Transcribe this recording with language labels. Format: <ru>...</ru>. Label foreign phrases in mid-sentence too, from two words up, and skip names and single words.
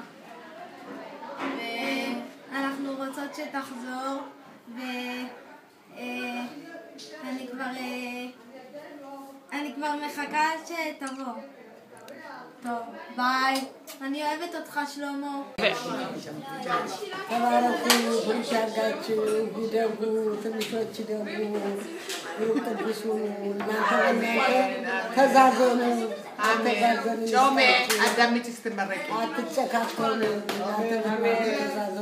<he>אנחנו רוצות שתחזור, ואני כבר מחכה שתבוא. טוב, ביי. אני אוהבת אותך שלמה.</he> <am>ተባረኩ፣ ብሩሻጋችሁ፣ ይደጉ፣ ትንሾች ይደጉ፣ ይቀድሱ፣ እናንተ በእናንተ ተዛዘኑ፣ አትዛዘኑ፣ ጮሜ አዳምጪ ስትመረቂ። አትጨካከኑ፣ እናንተ በእናንተ ተዛዘኑ፣</am>